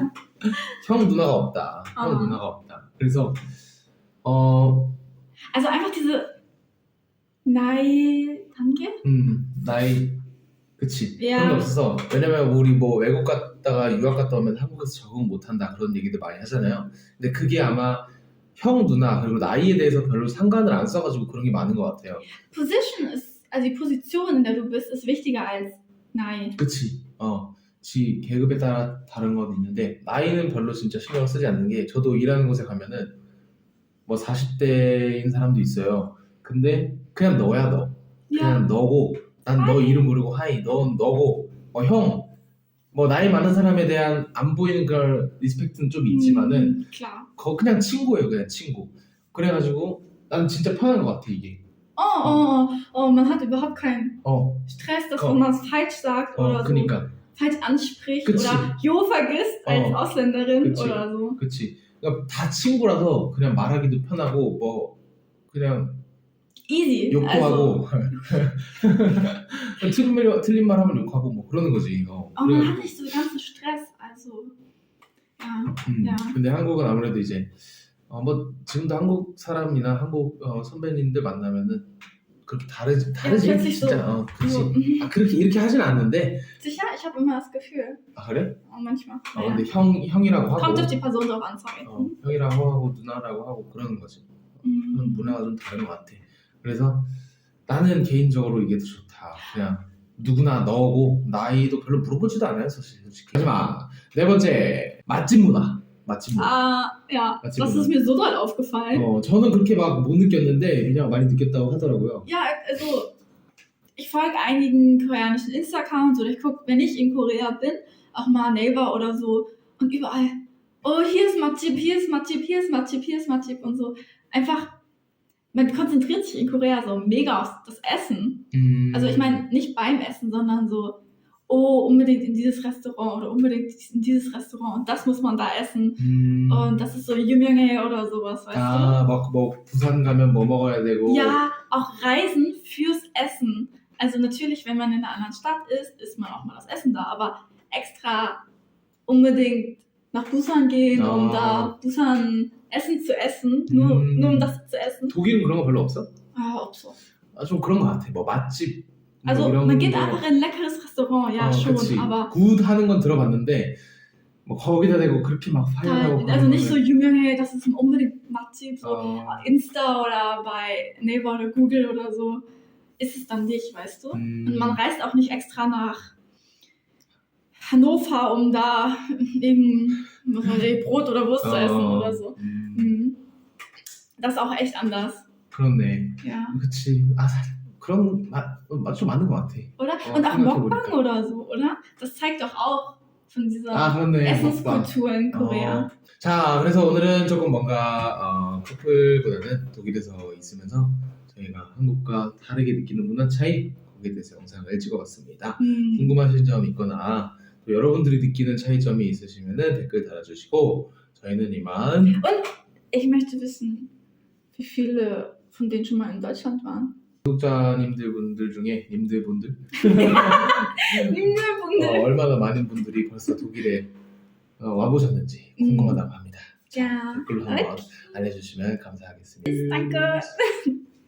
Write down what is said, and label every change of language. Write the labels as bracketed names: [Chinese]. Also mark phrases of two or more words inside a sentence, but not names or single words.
[Korean] 형 누나가 없다. 그래서 [German] Also einfach diese 단계? [Korean] 나이 그치. 그런 게 없어서 왜냐면 우리 뭐 외국 갔다가 유학 갔다 오면 한국에서 적응 못한다 그런 얘기들 많이 하잖아요. 근데 그게 아마 형 누나 그리고 나이에 대해서 별로 상관을 안 써가지고 그런 게 많은 것 같아요. [German] Die Position, in der du bist, ist wichtiger als 나이. [Korean] 그치. 지 계급에 따라 다른 건 있는데 나이는 별로 진짜 신경 쓰지 않는 게 저도 일하는 곳에 가면은 뭐 40대인 사람도 있어요. 근데 그냥 너야 너. 그냥 너고 난 너 이름 모르고 하이 넌 너고 형 뭐 나이 많은 사람에 대한 안 보이는 걸 리스펙트는 좀 있지만은 그냥 친구예요. 그냥 친구. 그래가지고 난 진짜 편한 것 같아 이게. [German] Man hat überhaupt keinen Stress, dass man es falsch sagt oder [Korean] 그러니까. [German] falsch anspricht [Korean] 그치. [German] oder Jo vergisst als Ausländerin [Korean] 그치. [German] oder so. [Korean] 그치. 그러니까 다 친구라서 그냥 말하기도 편하고 뭐 그냥 Easy. 욕도 [German] Also, [Korean] 하고 틀린 말 하면 욕하고 뭐 그러는 거지 이거. [German] oh, man hat nicht so den ganzen Stress. Also, ja. [Korean] 야. 근데 한국은 아무래도 이제 뭐 지금도 한국 사람이나 한국 선배님들 만나면은 그렇게 다르지 [German] plötzlich [Korean] 진짜 그렇지. [German] so, [Korean] 그렇게 이렇게 하진 않는데. [German] Sicher, ich habe immer das Gefühl. [Korean] 아 그래? [German] Manchmal. [Korean] 근데 형이라고 하고 [German] Kommt auf die Person drauf an, sorry. [Korean] 형이라고 하고 누나라고 하고 그러는 거지. 그런 문화가 좀 다른 것 같아. 그래서 나는 개인적으로 이게 더 좋다. 그냥 누구나 너고 나이도 별로 물어보지도 않아요 사실. 솔직히. 하지마. 네 번째 맛집 문화. [German] Ja, [Korean] 맛집 [German] das [Korean] 문화. [German] ist mir so doll aufgefallen. [Korean] 저는 그렇게 막 못 느꼈는데 그냥 많이 느꼈다고 하더라고요. [German] Ja, also ich folge einigen koreanischen Insta-Accounts oder ich gucke, wenn ich in Korea bin, auch mal Naver oder so und überall, oh, hier ist Matchip, hier ist Matchip, hier ist Matchip, hier ist Matchip und so. Einfach, man konzentriert sich in Korea so mega auf das Essen. Also ich meine, nicht beim Essen, sondern so, oh, unbedingt in dieses Restaurant oder unbedingt in dieses Restaurant und das muss man da essen. Und das ist so Yumyonghae oder sowas, weißt du? [Korean] 뭐 부산 가면 뭐 먹어야 되고. [German] Ja, auch Reisen fürs Essen. Also natürlich, wenn man in einer anderen Stadt ist, isst man auch mal das Essen da, aber extra unbedingt nach Busan gehen, um da Busan Essen zu essen, nur um das zu essen. [Korean] 독일은 그런 거 별로 없어? [German] Ob so. [Korean] 좀 그런 거 같아. 뭐 맛집. [German] Also [Korean] 뭐 [German] man geht [Korean] 거. [German] einfach in ein leckeres Restaurant, ja schon, [Korean] 그치. [German] aber [Korean] 굿 하는 건 들어봤는데 뭐 거기다 대고 그렇게 막 파이하고 [German] also nicht so Yumyonghae, das ist unbedingt Matchip, so [Korean] 어, [German] Insta oder bei Naver oder Google oder so, ist es dann nicht, weißt du? Und man reist auch nicht extra nach Hannover, um da irgendein Brot oder Wurst zu essen oder so. Das ist auch echt anders. [Korean] 그렇네. [German] Ja. [Korean] 그치. 그런 맛 좀 맞는 것 같아. [German] Oder? Und auch Mukbang oder so, oder? Das zeigt doch auch von dieser 그렇네. Essenskultur in Korea. [Korean] 자, 그래서 오늘은 조금 뭔가 커플보다는 독일에서 있으면서 저희가 한국과 다르게 느끼는 문화 차이 거기에 대해서 영상을 찍어봤습니다. 궁금하신 점 있거나 또 여러분들이 느끼는 차이점이 있으시면 댓글 달아주시고 저희는 이만. [German] Und ich möchte wissen, wie viele von denen schon mal in Deutschland waren. [Korean] 구독자님들 중에 님들분들 님들분들 얼마나 많은 분들이 벌써 독일에 와보셨는지 궁금하다고 합니다. [German] Ja. [Korean] 댓글로 한번 알려주시면 감사하겠습니다. [German] Danke.